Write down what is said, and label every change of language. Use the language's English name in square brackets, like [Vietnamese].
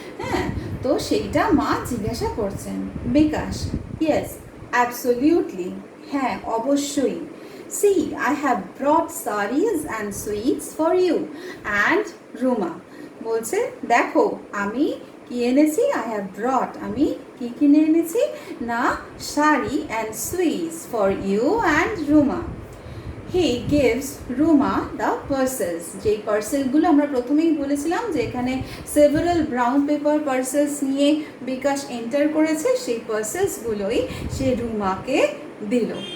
[Bangla] হ্যাঁ, তো সেইটা মা জিজ্ঞাসা করছেন। বিকাশ, [English] yes absolutely, [Bangla] হ্যাঁ অবশ্যই। [English] See, I have brought sarees and sweets for you and Ruma. [Bangla] বলছে দেখো আমি কি এনেছি, [English] I have brought, [Bangla] আমি কি কিনে এনেছি না, sari [English] and sweets for you and Ruma. He gives Ruma the parcels. [Bangla] যেই পার্সেলগুলো আমরা প্রথমেই বলেছিলাম যে এখানে সেভারাল ব্রাউন পেপার পার্সেলস নিয়ে বিকাশ এন্টার করেছে, সেই পার্সেলসগুলোই সে রুমাকে দিল।